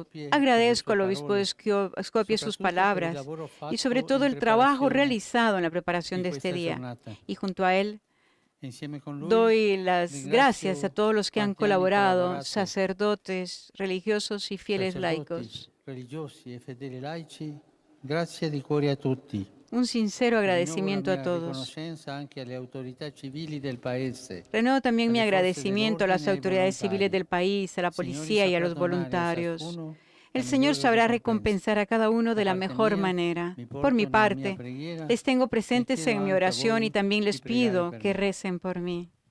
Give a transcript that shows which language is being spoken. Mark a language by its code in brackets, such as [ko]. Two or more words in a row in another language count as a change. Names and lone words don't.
[es] Agradezco al obispo de Skopje sus palabras y sobre todo el trabajo realizado en la preparación de este día. Y junto a él, doy las gracias a todos los que han colaborado, sacerdotes, religiosos y fieles laicos. [it] Grazie di cuore a tutti. [es] Un sincero agradecimiento a todos. Renuevo también mi agradecimiento a las autoridades civiles del país, a la policía y a los voluntarios. El Señor sabrá recompensar a cada uno de la mejor manera. Por mi parte, les tengo presentes en mi oración y también les pido que recen por mí.